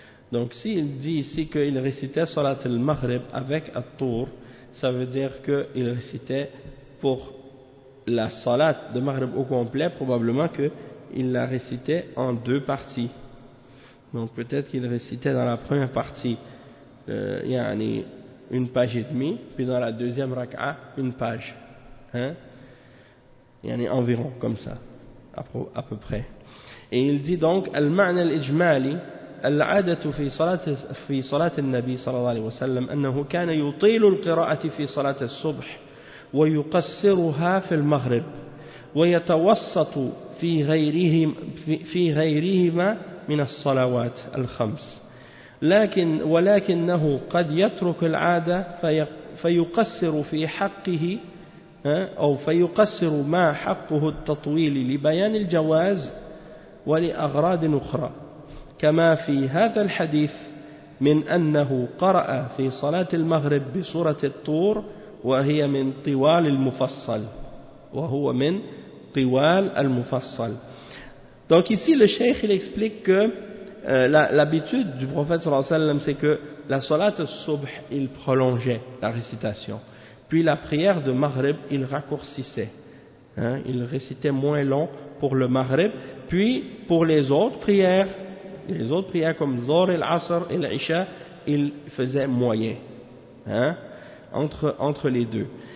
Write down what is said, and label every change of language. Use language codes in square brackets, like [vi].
[fr] Donc s'il dit ici qu'il récitait Salat al-Maghrib avec At-Tur, ça veut dire qu'il récitait pour la Salat de Maghrib au complet, probablement qu'il la récitait en deux parties. Donc peut-être qu'il récitait dans la première partie yani une page et demie, puis dans la deuxième rak'a une page. Hein? Yani environ comme ça, à peu près. Et il dit donc [ar] « Al-ma'na al-ijmali » العادة في صلاة النبي صلى الله عليه وسلم أنه كان يطيل القراءة في صلاة الصبح ويقصرها في المغرب ويتوسط في غيرهما من الصلوات الخمس ولكنه قد يترك العادة فيقصر في حقه أو فيقصر ما حقه التطويل لبيان الجواز ولأغراض أخرى كما في هذا الحديث من أنه قرأ في صلاة المغرب بسورة الطور وهي من طوال المفصل وهو من طوال المفصل. [fr] Donc ici le cheikh il explique que l'habitude du prophète sallallahu alayhi wa sallam, c'est que la salat al-subh il prolongeait la récitation, puis la prière de maghrib il raccourcissait, hein, il récitait moins long pour le maghrib, puis pour les autres prières, les autres prières comme Zohr et l'Asr et l'Isha, il faisait moyen, hein, entre les deux.